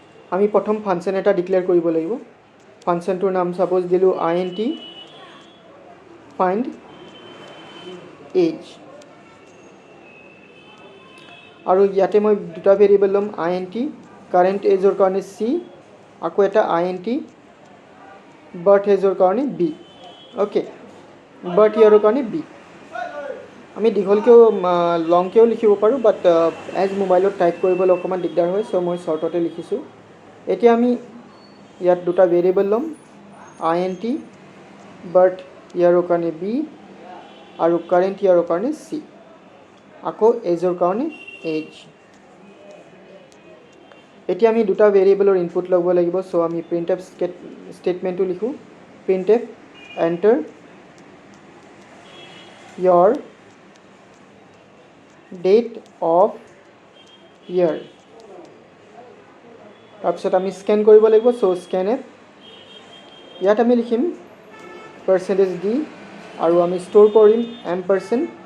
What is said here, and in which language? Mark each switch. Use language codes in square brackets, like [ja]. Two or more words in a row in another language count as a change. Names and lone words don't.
[as] আমি প্ৰথম ফাংচন এটা ডিক্লেয়াৰ কৰিব লাগিব ফাংচনটোৰ নাম সাপোজ দিলো [en] int find age [as] আৰু ইয়াতে মই দুটা ভেৰিয়েবল লম [en] int current age [as] ৰ কাৰণে c আকৌ এটা [en] int birth age [as] ৰ কাৰণে b ওকে [en] birth year [as] ৰ কাৰণে b আমি দীঘলকেও লংকেও লিখিব পাৰো বাট এজ মোবাইলত টাইপ কৰিবলৈ অকমান দিগদাৰ হয় সো মই শৰ্টতে লিখিছো এতিয়া আমি ইয়াত দুটা ভেৰিয়েবল লম [en] int birth year [as] ৰ কাৰণে b আৰু [en] current year [as] ৰ কাৰণে c আকৌ age ৰ কাৰণে age এতিয়া আমি দুটা ভেৰিয়েবলৰ ইনপুট লব লাগিব সো আমি printf স্টেটমেন্টটো লিখো [en] printf enter your date of year [as] তাৰপিছত আমি স্ক্যান কৰিব লাগিব সো scanf ইয়াত আমি লিখিম %d আৰু আমি ষ্টৰ কৰিম ampersand